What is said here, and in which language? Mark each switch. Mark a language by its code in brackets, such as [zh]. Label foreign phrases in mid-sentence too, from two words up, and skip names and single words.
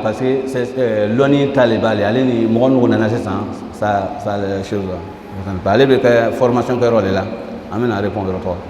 [fr] parce que c'est l'ONU [bm] Taliban ale ni mɔgɔ minnu nana sisan [fr] ça les choses [bm] ale bɛ kɛ formation kɛyɔrɔ de la an bɛna répondre o tɔgɔ.